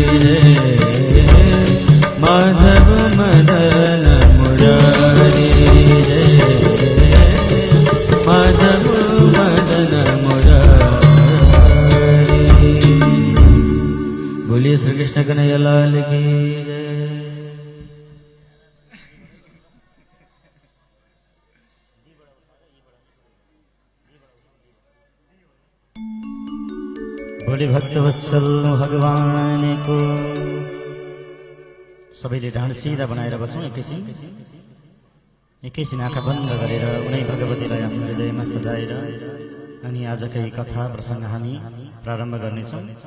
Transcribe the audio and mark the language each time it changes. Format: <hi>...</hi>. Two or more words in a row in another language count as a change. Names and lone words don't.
<hi>माधव मदन मुरारी माधव मदन मुरारी। बोलिए श्री कृष्ण कन्हैया लाल की जय। बोले भक्तवत्सल भगवान को।</hi> <ne>सबैले ढाड सिधा बनाएर बसौँ। एकैछिन आँखा बन्द गरेर उनै भगवतीलाई आफ्नो हृदयमा सजाएर अनि आजकै कथा प्रसङ्ग हामी प्रारम्भ गर्नेछौँ।</ne>